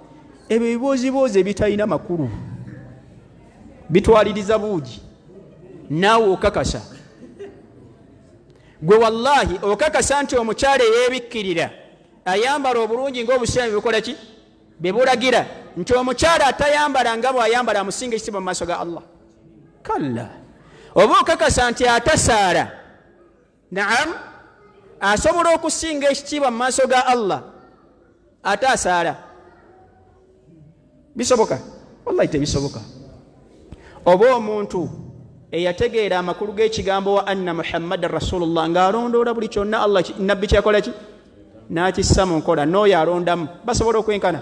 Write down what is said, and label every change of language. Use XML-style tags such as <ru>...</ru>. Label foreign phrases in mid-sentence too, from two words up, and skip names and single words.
<lg>Ebyo bibooziboozi ebitalina makulu, bitwaliriza buugi, naawe okakasa. Gwe wallahi okakasa nti omukyala eyeebikkirira ayambala obulungi ng'obusiraamu bikola ki, bebulagira, nti omukyala atayambala nga bw'ayambala amusinga ekitiibwa mu maaso ga Allah. Kalla. Oba okakasa nti atasaala, naam, asobola okusinga ekitiibwa mu maaso ga Allah atasaala. Bisoboka? Wallahi tebisoboka. Oba omuntu eyategeera amakulu g'ekigambo</lg> <ar>وأن محمدا رسول الله</ar> <lg>ng'alondoola buli kyonna Allah nabbi kyakola ki, n'akissa mu nkola, n'oyo alondamu, basobola okwenkana?</lg>